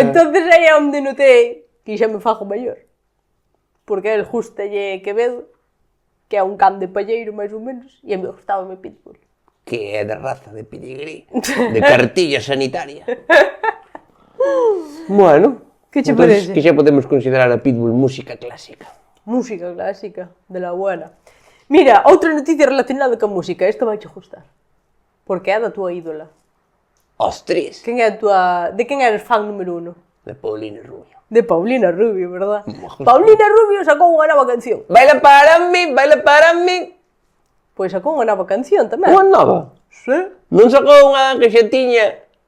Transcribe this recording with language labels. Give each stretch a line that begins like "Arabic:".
Galician: Entonces aí é onde notei que xa me fago maior. Porque el justalle Quevedo, que é un can de palleiro, máis ou menos, e a mí gustábame Pitbull. Que é de raza de pedigrí, de cartilla sanitaria. Bueno, Que che entonces, parece? que xa podemos considerar a Pitbull música clásica.
Spanish: Música clásica, de la buena.
Galician: Mira, outra noticia relacionada con música, esta vai che gustar. Porque é da túa ídola. Ostras, Quen é a túa... De quen eres fan número 1? de Paulina Rubio. De Paulina Rubio, verdad? Paulina Rubio sacou unha nova canción. Baila para mí. Pois sacou unha nova canción tamén. Unha nova. Sí. Non sacou unha que xa tiña